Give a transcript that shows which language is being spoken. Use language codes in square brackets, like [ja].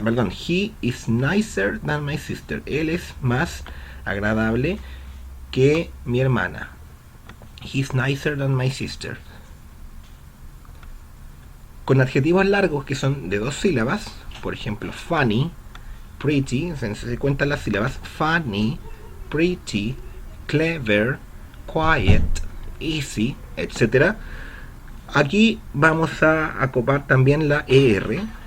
[en] He is nicer than my sister. [es] Él es más agradable que mi hermana. [en] He's nicer than my sister. [es] Con adjetivos largos que son de dos sílabas, por ejemplo, funny, pretty, se cuentan las sílabas: funny, pretty, clever, quiet, easy, etcétera. Aquí vamos a acopar también la ER.